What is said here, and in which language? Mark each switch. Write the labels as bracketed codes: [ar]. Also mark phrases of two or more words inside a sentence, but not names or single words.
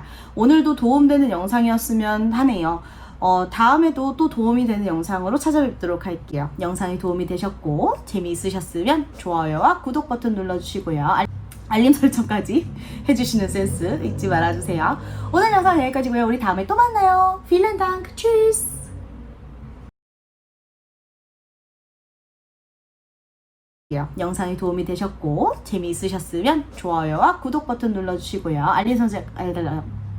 [ko] 오늘도 도움되는 영상이었으면 하네요. 다음에도 또 도움이 되는 영상으로 찾아뵙도록 할게요. 영상이 도움이 되셨고 재미있으셨으면 좋아요와 구독 버튼 눌러주시고요. 알림 설정까지 해주시는 센스 잊지 말아주세요. 오늘 영상 여기까지고요. 우리 다음에 또 만나요. [de] Vielen Dank. Tschüss. [ko] 영상이 도움이 되셨고 재미있으셨으면 좋아요와 구독 버튼 눌러주시고요. 알림 설정